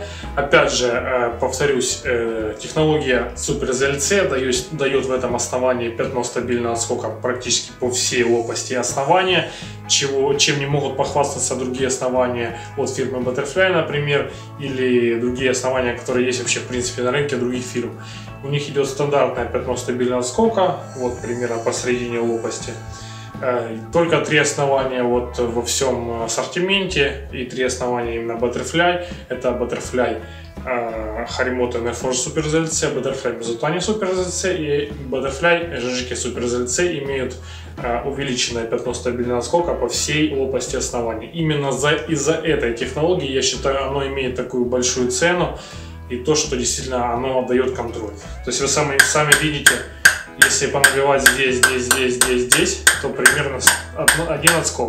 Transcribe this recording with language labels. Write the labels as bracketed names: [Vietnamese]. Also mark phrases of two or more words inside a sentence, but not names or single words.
[Russian] Опять же, повторюсь, технология Super ZLC дает в этом основании пятно стабильного отскока практически по всей лопасти основания, чем не могут похвастаться другие основания от фирмы Butterfly, например, или другие основания, которые есть вообще в принципе на рынке других фирм. У них идет стандартное пятно стабильного отскока, вот примерно посередине лопасти. Только 3 основания вот во всем ассортименте и 3 основания именно Butterfly. Это Butterfly Harimoto Inner Force Super ZLC, Butterfly Mizutani Super ZLC и Butterfly Jijiki Super ZLC имеют увеличенное пятно стабильного отскока по всей лопасти основания. Именно из-за этой технологии, я считаю, оно имеет такую большую цену и то, что действительно оно дает контроль. То есть вы сами видите, если понабивать здесь, то примерно один отскок.